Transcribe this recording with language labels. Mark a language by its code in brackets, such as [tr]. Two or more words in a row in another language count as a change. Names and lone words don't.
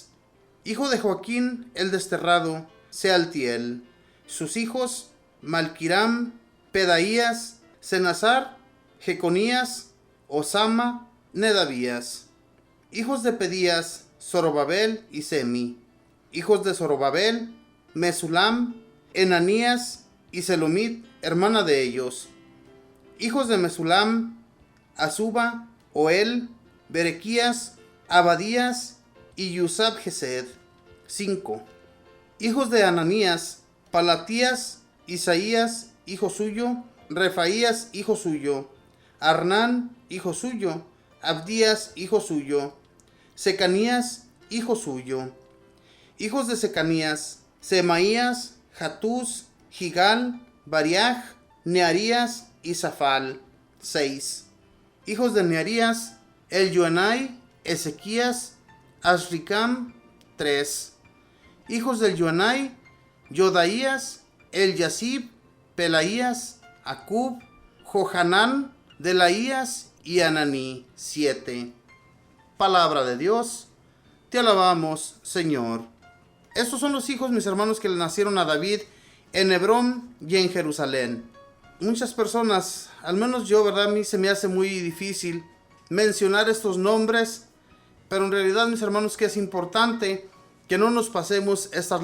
[es] Hijo de Joaquín el desterrado, Sealtiel. Sus hijos: Malquiram, Pedaías, Senazar, Jeconías, Osama, Nedavías. Hijos de Pedías: Zorobabel y Semi. Hijos de Zorobabel: Mesulam, Enanías y Selomit, hermana de ellos. Hijos de Mesulam: Azuba, Oel, Berequías, Abadías y Yusab Gesed, 5. Hijos de Ananías: Palatías, Isaías, hijo suyo, Refaías, hijo suyo, Arnán, hijo suyo, Abdías, hijo suyo, Secanías, hijo suyo. Hijos de Secanías: Semaías, Hatús, Gigal, Bariaj, Nearías y Zafal, 6. Hijos de Nearías: Elioenai, Ezequías, Azricam, 3. Hijos del Elioenai: Yodaías, Eliasib, Pelaías, Acub, Johanán, Delaías y Ananí, 7. Palabra de Dios. Te alabamos, Señor. Estos son los hijos, mis hermanos, que le nacieron a David en Hebrón y en Jerusalén. Muchas personas, al menos yo, ¿verdad? A mí se me hace muy difícil mencionar estos nombres, pero en realidad, mis hermanos, que es importante que no nos pasemos estas